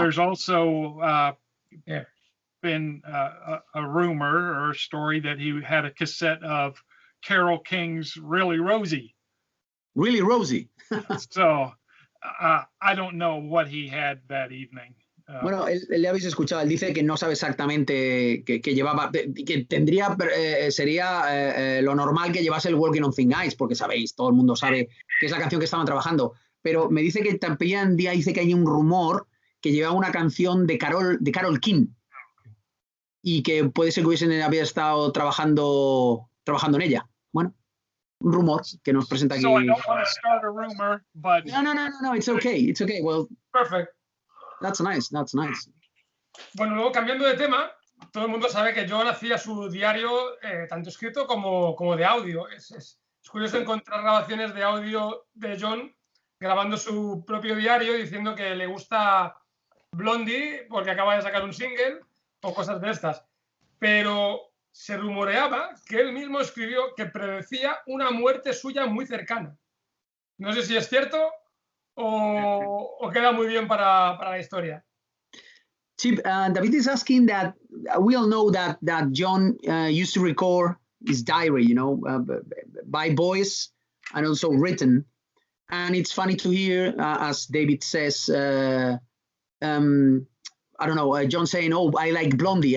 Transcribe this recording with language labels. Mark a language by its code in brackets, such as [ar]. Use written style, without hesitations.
[en] There's also been a rumor or a story that he had a cassette of Carole King's Really Rosie. Really Rosie. So I don't know what he had that evening. [es] Bueno, él le habéis escuchado, él dice que no sabe exactamente que llevaba, que tendría, sería lo normal que llevase el Walking on Thin Ice, porque sabéis, todo el mundo sabe que es la canción que estaban trabajando, pero me dice que también dice que hay un rumor que llevaba una canción de Carole King y que puede ser que había estado trabajando en ella. Bueno, un rumor que nos presenta aquí. [en] So I don't want to start a rumor, but... No, it's okay, well... Perfect. That's nice. [es] Bueno, luego cambiando de tema, todo el mundo sabe que John hacía su diario tanto escrito como de audio. Es curioso encontrar grabaciones de audio de John grabando su propio diario diciendo que le gusta Blondie porque acaba de sacar un single o cosas de estas. Pero se rumoreaba que él mismo escribió que predecía una muerte suya muy cercana. No sé si es cierto o queda muy bien para la historia. [en] Chip, David is asking that we all know that John used to record his diary, by voice and also written. And it's funny to hear, as David says, I don't know, John saying, "Oh, I like Blondie.